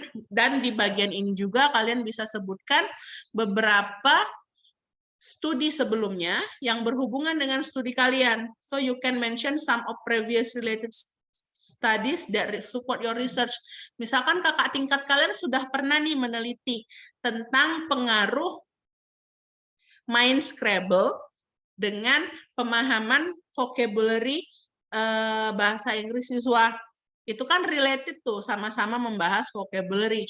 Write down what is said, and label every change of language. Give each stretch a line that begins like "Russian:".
Indonesian: Dan di bagian ini juga kalian bisa sebutkan beberapa studi sebelumnya yang berhubungan dengan studi kalian.
English: So you can mention some of previous related studies that support your research.
Indonesian: Misalkan kakak tingkat kalian sudah pernah nih meneliti tentang pengaruh main Scrabble dengan pemahaman vocabulary bahasa Inggris siswa. Itu kan related tuh, sama-sama membahas vocabulary.